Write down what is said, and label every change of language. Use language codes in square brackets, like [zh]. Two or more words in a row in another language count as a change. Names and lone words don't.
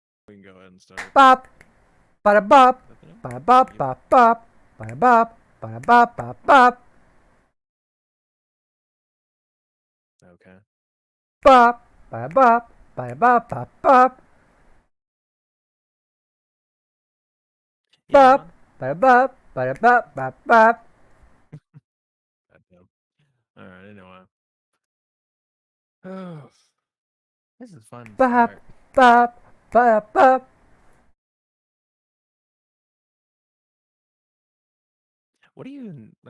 [en] We can go ahead and start. Bop, bada bop, bada bop, bop, bop, bada bop, bada bop, bop, bop. Okay. Bop, bada bop, bada bop, bop, bop. Yeah. Bop, bada bop, bada bop, bop, bop. Goddamn. All right. Anyway. Oh, this is fun to Bop, start. bop, bada bop. What do you even like?